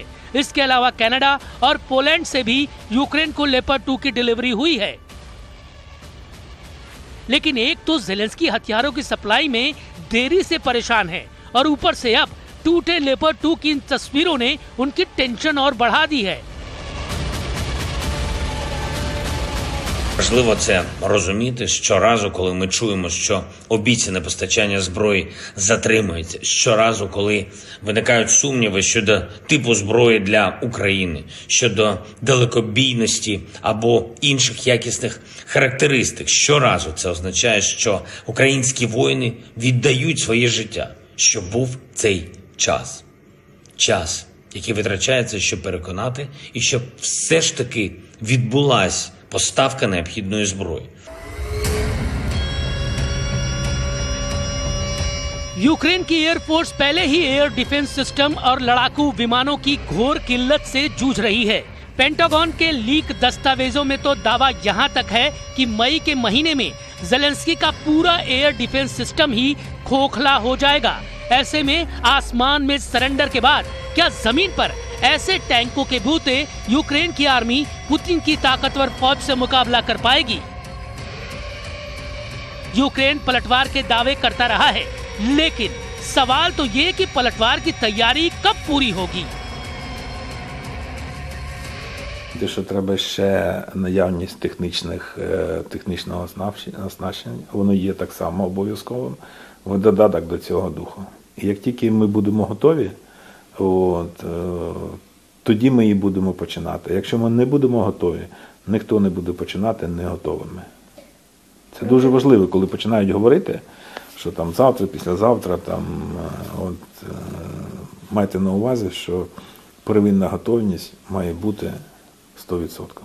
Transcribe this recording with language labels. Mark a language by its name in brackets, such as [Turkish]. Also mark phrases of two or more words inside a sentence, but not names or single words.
[Hindi] इसके अलावा कनाडा और पोलैंड से भी यूक्रेन को लेपर्ड 2 की डिलीवरी हुई है। लेकिन एक तो ज़ेलेंस्की हथियारों की सप्लाई में देरी से परेशान है और ऊपर से अब टूटे लेपर्ड 2 की इन तस्वीरों ने उनकी टेंशन और बढ़ा दी है। [Ukrainian] Важливо це розуміти щоразу, коли ми чуємо, що обіцяне постачання зброї затримується. Щоразу, коли виникають сумніви щодо типу зброї для України, щодо далекобійності або інших якісних характеристик. Щоразу це означає, що українські воїни віддають своє життя, щоб був цей час. Час, який витрачається, щоб переконати, і щоб все ж таки відбулась поставка необхідної зброї. [Hindi] यूक्रेन की एयरफोर्स पहले ही [English] air defense system [Hindi] और लड़ाकू विमानों की घोर किल्लत से जूझ रही है। पेंटागन के लीक दस्तावेजों में तो दावा यहां तक है कि मई के महीने में ज़ेलेंस्की का पूरा [English] air defense system [Hindi] ही खोखला हो जाएगा। ऐसे में आसमान में सरेंडर के बाद क्या जमीन पर ऐसे टैंकों के बूते यूक्रेन की आर्मी पुतिन की ताकतवर फौज से मुकाबला कर पाएगी? यूक्रेन पलटवार के दावे करता रहा है, लेकिन सवाल तो ये कि पलटवार की तैयारी कब पूरी होगी? [Ukrainian] Що треба ще наявність технічного оснащення, воно є так само обов'язковим, в додаток до цього духу. І як тільки ми будемо готові, тоді ми і будемо починати. Якщо ми не будемо готові, ніхто не буде починати не готовими. Це дуже важливо, коли починають говорити, що там завтра, післязавтра, майте на увазі, що первинна готовність має бути 100%.